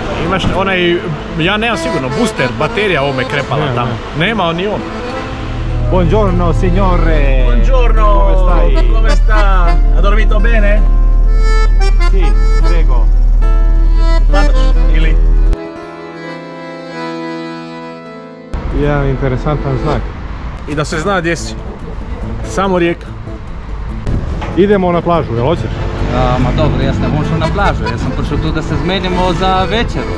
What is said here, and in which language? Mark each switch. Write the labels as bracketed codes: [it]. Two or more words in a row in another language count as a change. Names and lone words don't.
[hr] imaš onaj, ja nemam sigurno, booster, baterija ovome krepala tamo. Nema ni on. [it] Buongiorno signore. Buongiorno. Come stai? Come sta? Ha dormito bene? Sì, prego. [hr] Padaš ili? Jedan interesantan znak. I da se zna gdje si. Samo rijeka. Idemo na plažu, jel hoćeš? [sl] Ma dobro, jaz ne bom šel na plažo, jaz sem prišel tu, da se zmenimo za večeru.